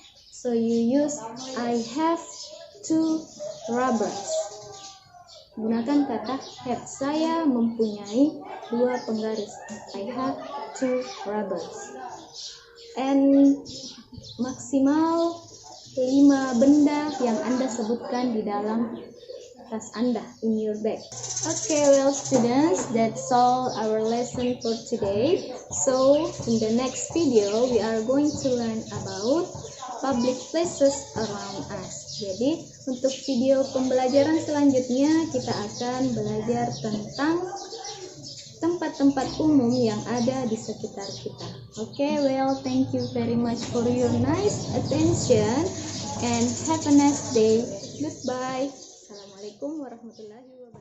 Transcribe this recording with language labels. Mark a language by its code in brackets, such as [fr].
[en] So you use I have 2 rubbers. [id] Gunakan kata have. Saya mempunyai 2 penggaris. [en] I have 2 rubbers. And [id] maksimal 5 benda yang Anda sebutkan di dalam tas Anda, [en] in your bag. Okay, well students, that's all our lesson for today. So in the next video we are going to learn about public places around us. [id] Jadi untuk video pembelajaran selanjutnya kita akan belajar tentang tempat-tempat umum yang ada di sekitar kita. [en] Okay, well, thank you very much for your nice attention and have a nice day. Goodbye. Assalamualaikum warahmatullahi wabarakatuh.